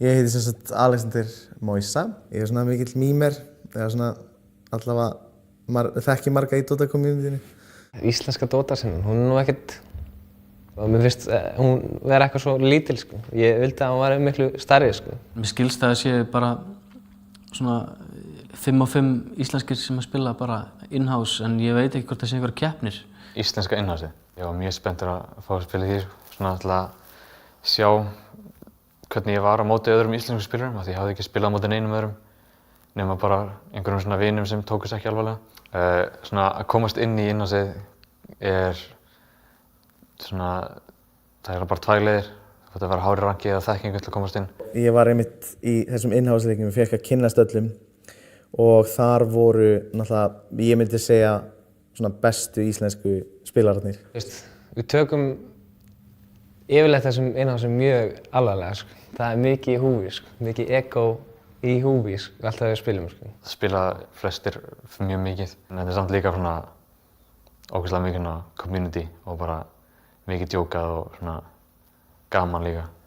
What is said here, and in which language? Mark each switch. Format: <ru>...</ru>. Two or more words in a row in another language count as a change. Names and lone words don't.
<is>Ég heiti sem sagt Alexander Moisa. Ég svona mikill mímer, eða svona allavega þekki marga í Dota-communityinu. Íslenska Dota-sinnan, hún nú ekkert, og mér finnst hún vera eitthvað svo lítil, sko. Ég vildi að hún væri miklu stærri, sko. Mér skilst að það sé bara svona 5 á 5 íslenskir sem að spila bara in-house, en ég veit ekki hvort það sé einhverjar keppnir. Íslenska in-house? Ég var mjög spenntur að fá að spila í því, svona til að sjá hvernig ég var á móti öðrum íslenskum spilurum, af því ég hafði ekki spilað á móti neinum öðrum, nema bara einhverjum svona vinum sem tókust ekki alvarlega. Svona að komast inn í in-houseið svona, það bara 2 leiðir. Það þarf að vera hári ranki eða þekkingu til að komast inn. Ég var einmitt í þessum in-house-leikjum, ég fékk að kynnast öllum og þar voru náttúrulega, ég myndi segja, svona bestu íslensku spilararnir. Við tökum yfirleitt þessum in-house mjög alvarlega, sko. Það mikið í húfi, sko. Mikið ego í húfi, sko, alltaf við spilum, sko. Það spila flestir mjög mikið, en þetta samt líka svona ógeðslega mikið community og bara mikið djókað og svona gaman líka.</is>